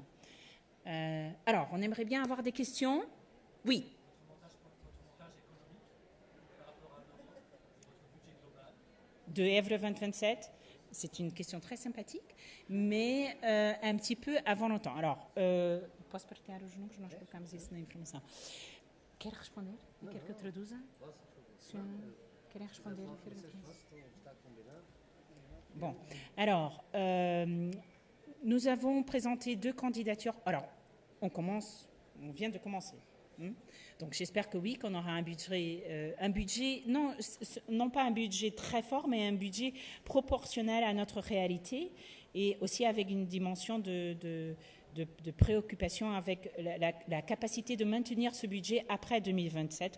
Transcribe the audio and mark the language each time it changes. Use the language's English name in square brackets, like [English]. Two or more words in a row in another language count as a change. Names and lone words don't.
[French] Alors, on aimerait bien avoir des questions. Oui. De Évora 2027, c'est une question très sympathique, mais un petit peu avant longtemps. Alors, [Portuguese] posso partilhar os números? Nós colocamos isso na informação. Quer responder? Quer que eu traduza? Querem responder? [French] Bon, alors, nous avons présenté 2 candidatures. Alors, on vient de commencer. Donc j'espère que oui, qu'on aura un budget, non pas un budget très fort, mais un budget proportionnel à notre réalité, et aussi avec une dimension de préoccupation avec la capacité de maintenir ce budget après 2027.